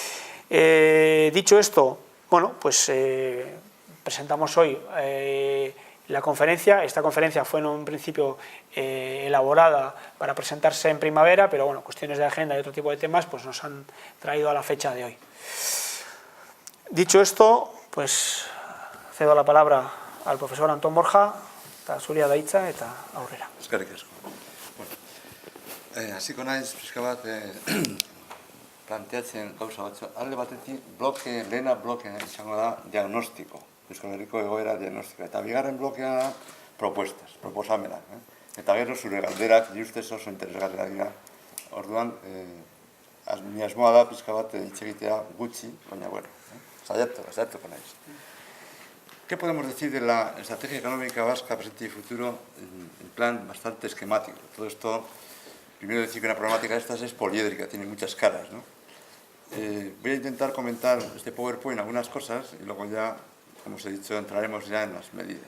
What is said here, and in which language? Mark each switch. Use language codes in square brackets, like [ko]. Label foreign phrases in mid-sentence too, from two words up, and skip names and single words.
[es] Dicho esto, bueno, pues presentamos hoy la conferencia. Esta conferencia fue en un principio elaborada para presentarse en primavera, pero bueno, cuestiones de agenda y otro tipo de temas pues nos han traído a la fecha de hoy. Dicho esto, pues cedo la palabra al profesor Antón Borja, [eu] eta zuria da hitza eta aurrera. Eskerrik asko. Bueno, hasiko naiz pixka bat planteatzen gauza batzu. Alde batetik lehena blokea izango da diagnostiko. Euskal Herriko egoera diagnostikoa. Eta bigarren blokea propuestas, proposamenak. Eta gero zure galderak ustez oso interesgarriak dira. Orduan, ni asmoa da pixka bat hitz egitea gutxi, baina bueno, saiatuko naiz. [es] ¿Qué podemos decir de la estrategia económica vasca presente y futuro en plan bastante esquemático? Todo esto, primero decir que una problemática de estas es poliédrica, tiene muchas caras, ¿no? Voy a intentar comentar este PowerPoint algunas cosas y luego ya, como os he dicho, entraremos ya en las medidas.